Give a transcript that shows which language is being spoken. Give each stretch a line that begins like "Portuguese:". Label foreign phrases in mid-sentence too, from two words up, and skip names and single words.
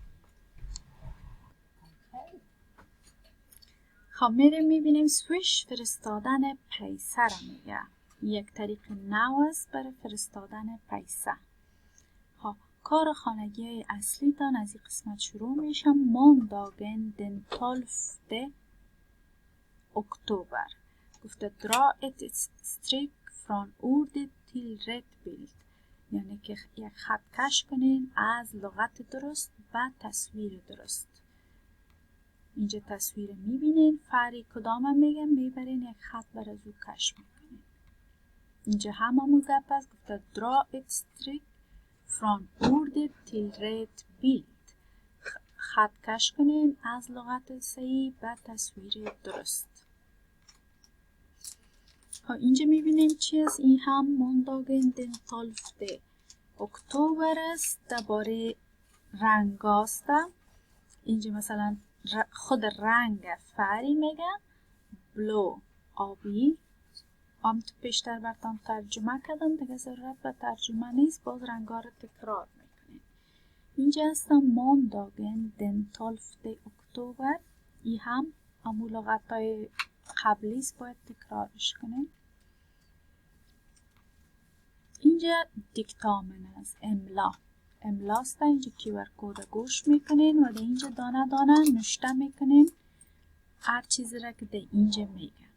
Persian: خب میریم میبینیم سویش فرستادن پیسه را میگه. یک طریق نو است برای فرستادن پیسه. خب کار خانگی اصلی دان از این قسمت شروع میشه.
Swedish: måndagen den 12 oktober.
Persian: گفته
Swedish: dra ett streck från ordet till rätt bild.
Persian: یعنی که یک خط کش کنین از لغت درست و تصویر درست. اینجا تصویر میبینین، فری کدام میگم میبرین یک خط بر از او کش میکنین. اینجا هممون گپ است. گفته
Swedish: dra ett streck från ordet till rätt bild.
Persian: خط کش کنین از لغت صحیح و تصویر درست. اینجا میبینیم چی است؟ این هم
Swedish: måndagen den 12 oktober
Persian: است. درباره رنگ است. اینجا مثلا خود رنگ فری میگه بلو، آبی. تو پیشتر براتون ترجمه کردم، دیگه ضرورت به ترجمه نیست، باز رنگا رو تکرار میکنیم. اینجا هستم
Swedish: måndagen den 12 oktober.
Persian: این هم همون لغت‌های قبلی است، باید تکرارش کنیم. اینجا دیکتامن است، املاست. اینجا QR کد گوش میکنین و در اینجا دانه دانه نوشته میکنین هر چیزی را که در اینجا میگه.